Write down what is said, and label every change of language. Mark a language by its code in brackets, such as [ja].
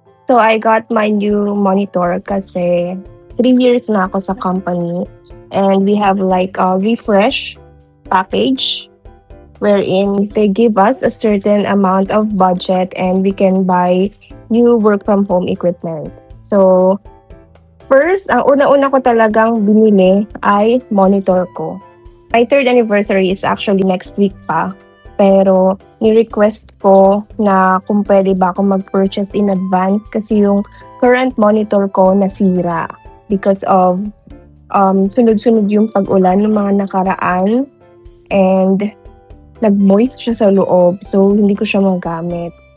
[en] So I got my new monitor [tl] kasi 3 years na ako sa company [en] and we have like a refresh package wherein they give us a certain amount of budget and we can buy new work from home equipment. So first, [tl] ang una-una ko talagang binili ay monitor ko. [en] My 3rd anniversary is actually next week pa. [tl] Pero ni-request ko na kung pwede ba ako mag-purchase [en] in advance [tl] kasi yung [en] current monitor [tl] ko nasira [en] because of [tl] sunod-sunod yung pag-ulan ng mga nakaraan and nag-moist siya sa loob so hindi ko siya magamit.